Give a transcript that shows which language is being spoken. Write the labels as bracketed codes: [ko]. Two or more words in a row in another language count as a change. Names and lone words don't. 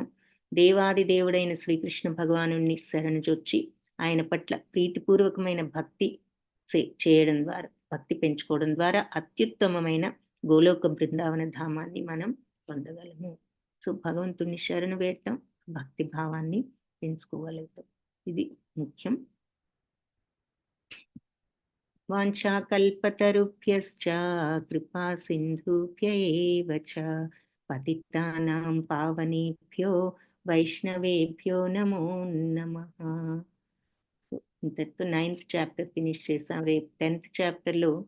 [te] దేవాది దేవుడైన శ్రీకృష్ణ భగవానుణ్ణి శరణుజొచ్చి ఆయన పట్ల ప్రీతిపూర్వకమైన భక్తి చేయడం ద్వారా, భక్తి పెంచుకోవడం ద్వారా అత్యుత్తమమైన గోలోక బృందావన ధామాన్ని మనం పొందగలము. సో భగవంతుని శరణు వేడటం, భక్తి భావాన్ని పెంచుకోగలుగుతాం, ఇది ముఖ్యం. [sa] వాంఛాకల్పతరుభ్యశ్చ కృపా సింధుభ్య ఏవ చ పతితానాం పావనేభ్యో వైష్ణవేభ్యో నమో నమః. [te] ఇంతటితో 9th [en] chapter finish [te] చేసాం. రేపు 10th చాప్టర్లో